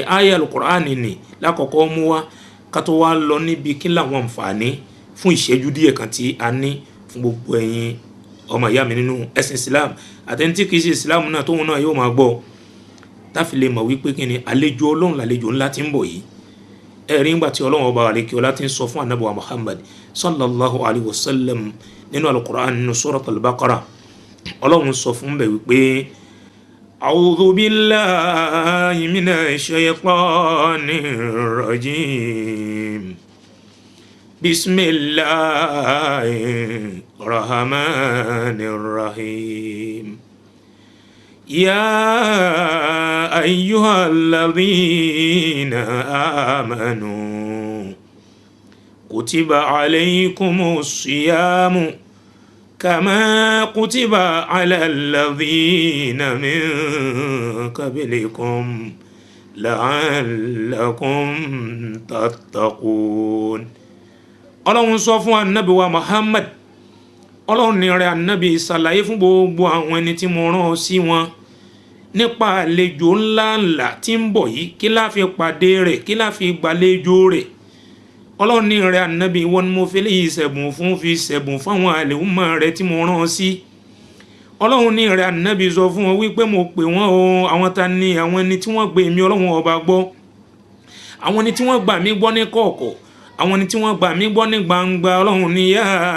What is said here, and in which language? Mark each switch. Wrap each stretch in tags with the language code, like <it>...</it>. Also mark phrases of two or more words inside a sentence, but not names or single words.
<yo>Àyá al-Qur'ani ni lákọ̀ọ́kọ́ mú wá ká tó wá lọ níbi kí làwọn àǹfààní fún ìṣẹ́jú díẹ̀ kan tí a ní fún gbogbo ẹ̀yin ọmọ ìyá mi nínú ẹ̀sìn Islam àtẹni tí kìí ṣe Islam náà tóun náà yóò máa gbọ́, táfi lè mọ̀ wípé kí ni àlejò Ọlọ́run làlejò ńlá tí ń bọ̀ yìí. Ẹ̀rí ńgbà tí Ọlọ́run ọba àlekè ọlá ti ń sọ fún Ànábì wa Muhammad</yo> <ar>صلى الله عليه وسلم</ar> <yo>nínú al-Qur'an nínú surat al-Baqarah ọlọ́run sọ fún bẹ̀ wípé</yo> <ar>أعوذ بالله من الشيطان الرجيم بسم الله الرحمن الرحيم يا أيها الذين آمنوا كتب عليكم الصيام كما كتب على الذين من قبلكم لعلكم تتقون</ar> <yo>ọlọ́run sọ fún anabi wa Muhammad ọlọ́run ní rẹ̀ anabi ṣàlàyé fún gbogbo àwọn ẹni tí mo rán ọ sí wọn nípa àlejò ńláńlá tí ń bọ̀ yìí kí la fi pàdé rẹ̀ kí la fi gbàlejò rẹ̀ ọlọ́run ní rẹ̀ ànábì wọn ni mo fi léyìí ṣẹ̀bùn fún fi ṣẹ̀bùn fáwọn àlèhùnmọ́ rẹ̀ tí mo rán sí ọlọ́run ní rẹ̀ ànábì sọ fún wọn wípé mo pè wọ́n o àwọn ta ni àwọn ẹni tí wọ́n gbé mi ọlọ́run ọba gbọ́ àwọn ẹni tí wọ́n gbà mí gbọ́ ní kọ̀ọ̀kọ̀ àwọn ẹni tí wọ́n gbà mí gbọ́ ní gbangba ọlọ́run ní yá</yo>